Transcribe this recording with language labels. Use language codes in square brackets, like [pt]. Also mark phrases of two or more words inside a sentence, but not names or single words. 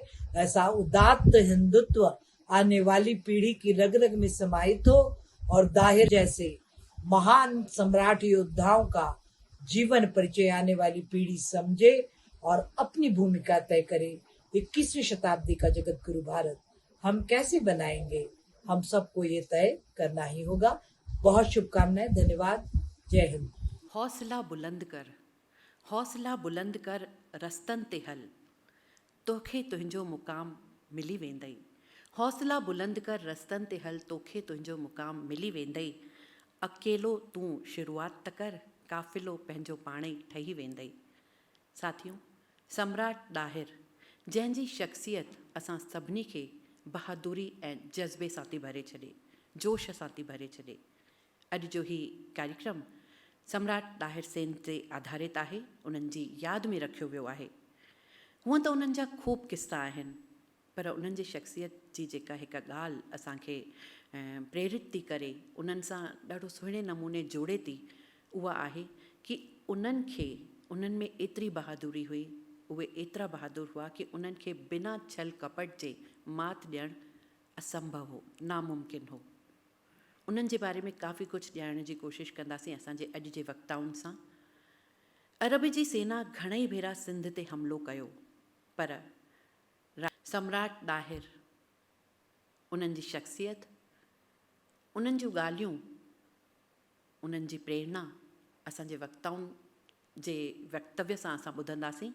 [hi] ऐसा उदात्त हिंदुत्व आने वाली पीढ़ी की रग रग में समाहित हो और दाहिर जैसे महान सम्राट योद्धाओं का जीवन परिचय आने वाली पीढ़ी समझे और अपनी भूमिका तय करे। 21वीं शताब्दी का जगत गुरु भारत हम कैसे बनाएंगे, हम सबको ये तय करना ही होगा। बहुत शुभकामनाएं, धन्यवाद, जय हिंद। [sd] हौसला बुलंद कर रस्तनि ते हल, तोखे तुंहिंजो मुक़ाम मिली वेंदई। हौसला बुलंद कर रस्तनि ते हल, तोखे तुंहिंजो मुक़ाम मिली वेंदई। अकेलो तूं शुरूआत त कर, काफ़िलो पंहिंजो पाण ई ठही वेंदई। साथियों, सम्राट ॾाहिर, जंहिंजी शख़्सियत असां सभिनी खे बहादुरी ऐं जज़्बे सां थी भरे छॾे, जोश सां थी भरे छॾे। अॼु जो ही कार्यक्रम सम्राट ॾाहिर सेन ते आधारित आहे, उन्हनि जी यादि में रखियो वियो आहे। हूअं त उन्हनि जा ख़ूब किस्सा आहिनि, पर उन्हनि जी शख़्सियत जी जेका हिकु ॻाल्हि असांखे प्रेरित थी करे, उन्हनि सां ॾाढो सुहिणे नमूने जोड़े थी, उहा आहे कि उन्हनि में एतिरी बहादुरी हुई, उहे एतिरा बहादुर हुआ कि उन्हनि खे बिना छल कपट जे मात ॾियणु असंभव हो, नामुमकिन हो। उन्हनि जे बारे में काफ़ी कुझु ॼाणण जी कोशिशि कंदासीं असांजे अॼु जे वक्ताउनि सां। अरब जी सेना घणई भेरा सिंध ते हमिलो कयो, पर सम्राट ॾाहिर, उन्हनि जी शख़्सियत, उन्हनि जूं ॻाल्हियूं, उन्हनि जी प्रेरणा असांजे वक्ताउनि जे वक्तव्य सां असां ॿुधंदासीं।